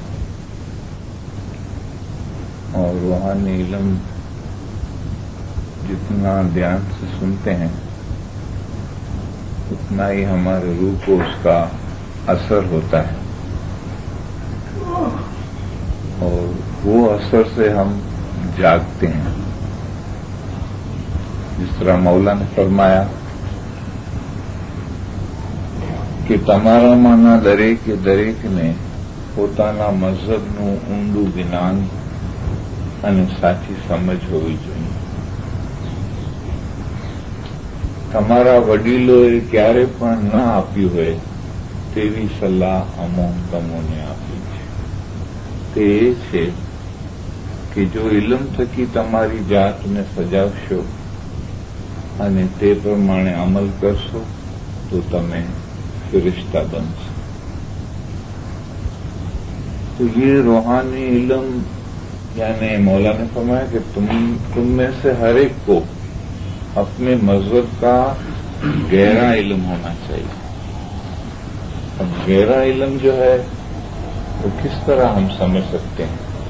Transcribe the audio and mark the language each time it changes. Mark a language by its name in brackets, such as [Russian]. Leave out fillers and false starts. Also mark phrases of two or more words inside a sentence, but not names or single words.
[Urdu] اور روحانی علم جتنا دھیان سے سنتے ہیں اتنا ہی ہمارے روح کو اس کا اثر ہوتا ہے اور وہ اثر سے ہم جاگتے ہیں۔ جس طرح مولا نے فرمایا کہ [Gujarati] તમારા માના દરેક દરેકને પોતાના મઝહબનું ઊંડું જ્ઞાન અને સાચી સમજ હોવી જોઈએ। તમારા વડીલોએ ક્યારે પણ ન આપી હોય તેવી સલાહ અમો તમોને આપી છે। તે એ છે કે જો ઇલમ થકી તમારી જાતને સજાવશો અને તે પ્રમાણે અમલ કરશો તો તમે ફરિશ્તા બનશો। [Urdu] تو یہ روحانی علم یعنی مولا نے فرمایا کہ تم میں سے ہر ایک کو اپنے مذہب کا گہرا علم ہونا چاہیے۔ اب گہرا علم جو ہے وہ کس طرح ہم سمجھ سکتے ہیں؟